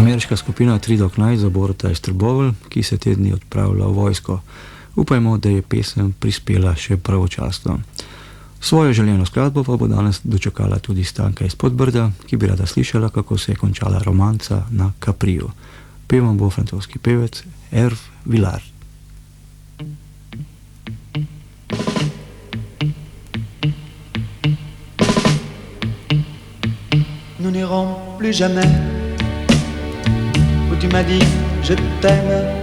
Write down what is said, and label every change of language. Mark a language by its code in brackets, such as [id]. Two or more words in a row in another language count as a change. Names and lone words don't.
[sl] Navijaška skupina Three Dog Night za Borota iz Trbovelj, ki se te dni odpravlja v vojsko. Upajmo, da je pesem prispela še pravočasno. Svojo željeno skladbo pa bo danes dočakala tudi Stanka iz Podbrda, ki bi rada slišala, kako se je končala romanca na Capriju. Pevam bo francoski pevec Hervé Villard. [fr] Nous n'irons plus jamais où tu m'as dit je t'aime.